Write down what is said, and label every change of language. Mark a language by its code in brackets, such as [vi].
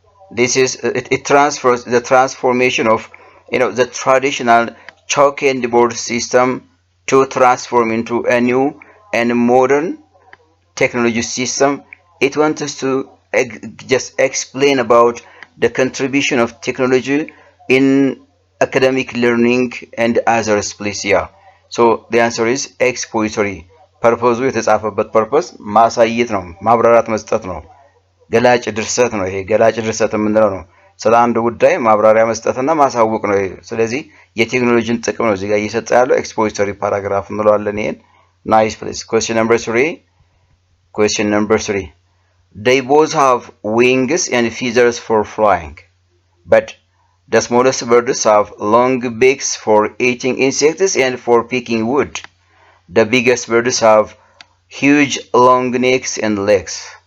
[en] This is it transfers the transformation of the traditional chalk and board system to transform into a new and modern technology system. It wants us to just explain about the contribution of technology in academic learning and others, please. Yeah, so the answer is expository. [am] ፐርፖዙ የተጻፈበት ፐርፖዝ ማሳየት ነው፣ ማብራራት መስጠት ነው። ገላጭ ድርሰት ነው። ይሄ ገላጭ ድርሰት የምንለው ነው። ስለ አንድ ጉዳይ ማብራሪያ መስጠትና ማሳወቅ ነው። ስለዚህ የቴክኖሎጂን ጥቅም ነው እዚህ ጋር እየሰጠ ያለው። ኤክስፖዚቶሪ ፓራግራፍ እንለዋለን ይሄን። [en] Nice, please. Question number 3. Question number 3. They both have wings and feathers for flying, but the smallest birds have long beaks for eating insects and for picking wood. The biggest birds have huge long necks and legs.